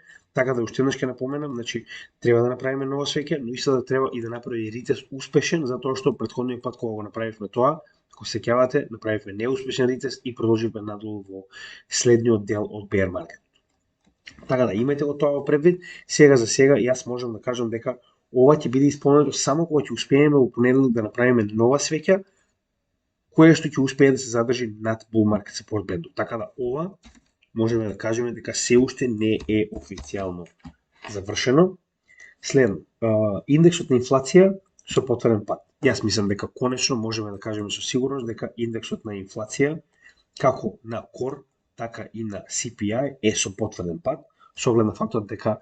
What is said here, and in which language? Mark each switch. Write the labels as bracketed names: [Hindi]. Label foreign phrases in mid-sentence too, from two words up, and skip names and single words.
[Macedonian] Така да уште еднаш ќе напоменам, значи треба да направиме нова свеќа, но исто да треба и да направи ретест успешен, затоа што претходниот пат кога го направивме тоа, ако се сеќавате, направивме неуспешен ретест и продолживме надолу во следниот дел од [English] bear market. [Macedonian] Така да имајте го тоа во предвид. Сега за сега јас можам да кажам дека ова ќе биде исполнето само кога ќе успееме во понеделник да направиме нова свеќа, кое што ќе успее да се задржи над [English] bull market support band- [Macedonian] от. Така да ова можеме да кажеме дека се уште не е официјално завршено. Следно, индексот на инфлација со потврден пат. Јас мислам дека конечно можеме да кажеме со сигурност дека индексот на инфлација како на core, така и на CPI е со потврден пат, со оглед на фактот дека